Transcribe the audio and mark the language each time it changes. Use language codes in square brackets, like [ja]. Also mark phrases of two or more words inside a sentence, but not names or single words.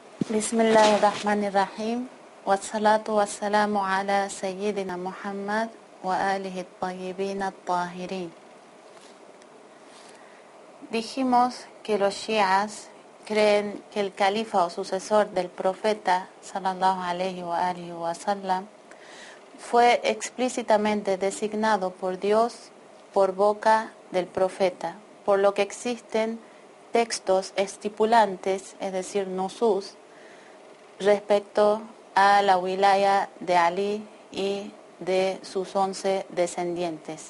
[ar] بسم الله الرحمن الرحيم. والصلاة والسلام على سيدنا محمد وآله الطيبين الطاهرين. [es] Dijimos que los shias creen que el califa o sucesor del profeta [ar] صلى الله عليه وآله وسلم [es] fue explícitamente designado por Dios por boca del profeta, por lo que existen textos estipulantes, es decir, nusus, respecto a la wilaya de Ali y de sus 11 descendientes.